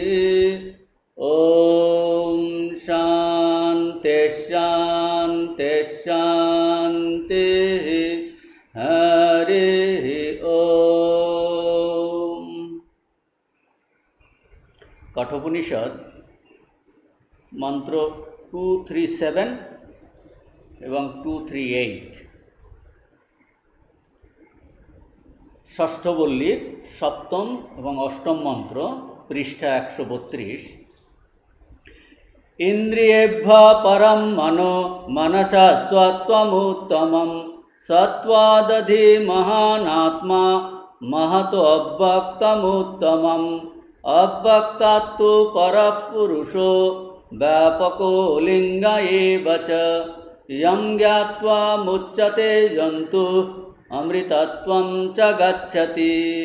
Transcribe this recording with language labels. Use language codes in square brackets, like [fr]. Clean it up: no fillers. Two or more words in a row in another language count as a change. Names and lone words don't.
[sa] ॐ शान्ति शान्ति शान्तिः। हरिः ओम। [bn] कठोपनिषद मंत्र 237 এবং 238 ষষ্ঠ বল্লীর সপ্তম এবং অষ্টম মন্ত্র, পৃষ্ঠা 132। [sa] ইন্দ্রিয়েভ্যঃ পরম মনো মনসা সত্ত্বমুত্তমম सत्वादधि महानात्मा महतो अव्यक्तमुत्तमम् अव्यक्तात्तु परपुरुषो व्यापको लिंग एव च यं ज्ञात्वा मुच्यते जन्तुः अमृतत्वं च गच्छति।